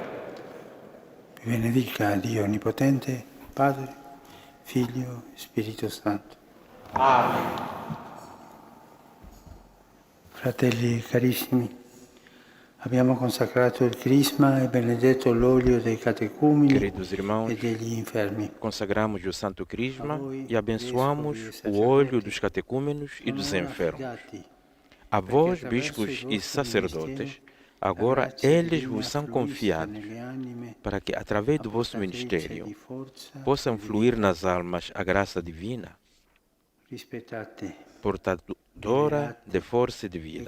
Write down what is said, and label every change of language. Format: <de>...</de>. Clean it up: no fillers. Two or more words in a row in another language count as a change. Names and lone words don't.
<it>Vi benedica Dio Onnipotente, Padre, Figlio e Spirito Santo. Amen. Fratelli carissimi, Abbiamo consacrato il crisma e benedetto l'olio dei catecumeni</it> <pt>Queridos irmãos,</pt> <it>e degli infermi.</it> <pt>consagramos o Santo Crisma e abençoamos o óleo dos catecúmenos e dos enfermos. A vós, bispos e sacerdotes, agora eles vos são confiados, para que, através do vosso ministério, possam fluir nas almas a graça divina, portadora de força e de vida.</pt>